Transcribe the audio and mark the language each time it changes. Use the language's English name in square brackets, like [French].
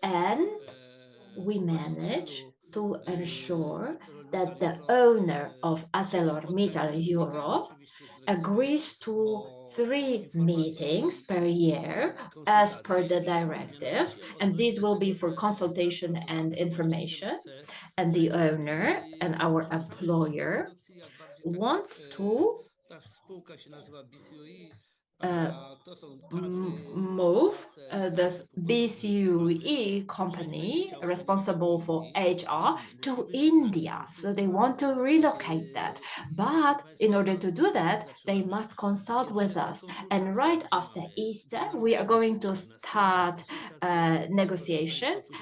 [English] and we manage to ensure that the owner of ArcelorMittal Europe agrees to 3 meetings per year as per the directive, and these will be for consultation and information. And the owner and our employer wants to [Polish] ta spółka się nazywa BCOE, to są [English] move this BCUE company responsible for HR to India. So they want to relocate that. But in order to do that, they must consult with us. And right after Easter, we are going to start negotiations.